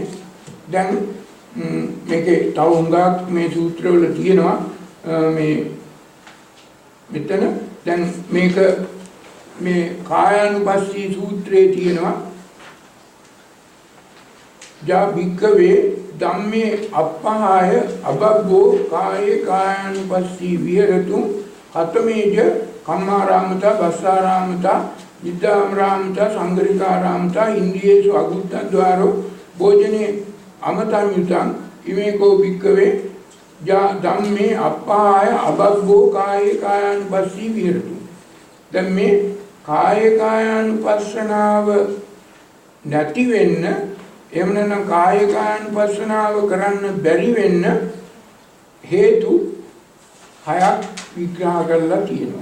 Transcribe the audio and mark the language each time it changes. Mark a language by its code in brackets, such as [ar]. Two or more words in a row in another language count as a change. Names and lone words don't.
[si] දැන් මේකේ තව හුඟක් මේ සූත්‍රවල තියෙනවා මේ මෙතන දැන් මේක මේ කායානුපස්සී සූත්‍රයේ තියෙනවා [pi] ජා භික්ඛවේ ධම්මේ අප්පහාය අබබ්බෝ කායේ කායානුපස්සී විහෙරතු හතමේජ කම්මාරාමතා බස්සාරාමතා විද්දාමරාමතා සංගරිකාරාමතා ඉන්ද්‍රියේසු අගුත්තද්වාරෝ භෝජනේ අමතඤ්ඤුතං ඉමේකෝ භික්ඛවේ ජා ධම්මේ අප්පහාය අබබ්බෝ කායේ කායානුපස්සී විහෙරතු. [si] දැන් මේ කාය කායානුපස්සනාව නැති වෙන්න එහෙම නැත්නම් කාය කායානුපස්සනාව කරන්න බැරි වෙන්න හේතු හයක් විග්‍රහ කරලා තියෙනවා.